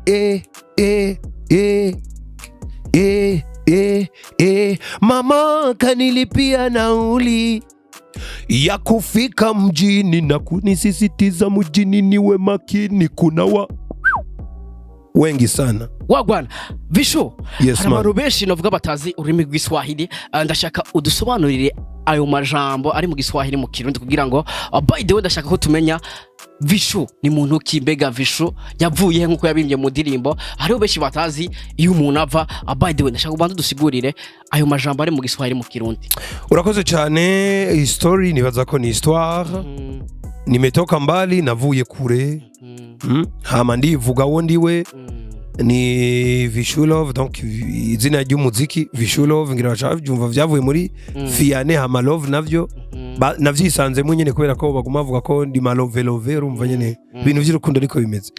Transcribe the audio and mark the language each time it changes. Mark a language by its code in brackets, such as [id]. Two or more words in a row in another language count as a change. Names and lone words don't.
[sw] Mama kanilipia nauli ya kufika mjini na kunisisitiza mjini niwe makini. wengi sana. Wagwana Vishu, [en] Yes, [rn] hari abantu benshi novuga batazi ururimi rw'Iswahili, ndashaka udusobanurire ayo majambo ari mu Giswahili mu Kirundi kugira ngo [en] by the way [rn] ndashaka ko tumenya Vishu ni muntu ki, mbega Vishu yavuye nkuko yabimbye mu ndirimbo. Hariho benshi batazi iyo umuntu ava, [en] by the way [rn] ndashaka ubanza dusigurire ayo majambo ari mu Giswahili mu Kirundi. Urakoze cyane. Story nibaza ko ni histoire. [sw] Nimetoka mbali, [rn] navuye kure. Hama ndivuga wo ndiwe. Ni VichouLove, donc izina ry'umuziki VichouLove ngira bacavyumva vyavuye muri Fiane hama love navyo navyisanze mu nyene kubera ko baguma bavuga ko ndi malove love, urumva nyene ibintu vy'urukundo ariko bimeze